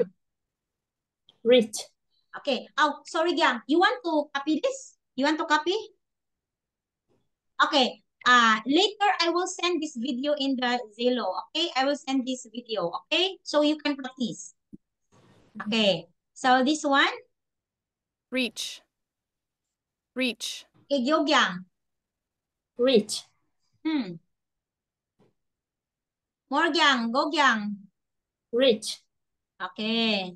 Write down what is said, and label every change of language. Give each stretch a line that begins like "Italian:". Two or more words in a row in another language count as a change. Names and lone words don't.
English: Reach. Okay. Oh, sorry, Yang. You want to copy this? You want to copy? Okay. Later I will send this video in the Zillow. Okay, I will send this video. Okay, so you can practice. Okay. So this one. Reach. Reach. Okay, go, Yang. Reach. More, Yang. Go, Yang. Reach. Okay.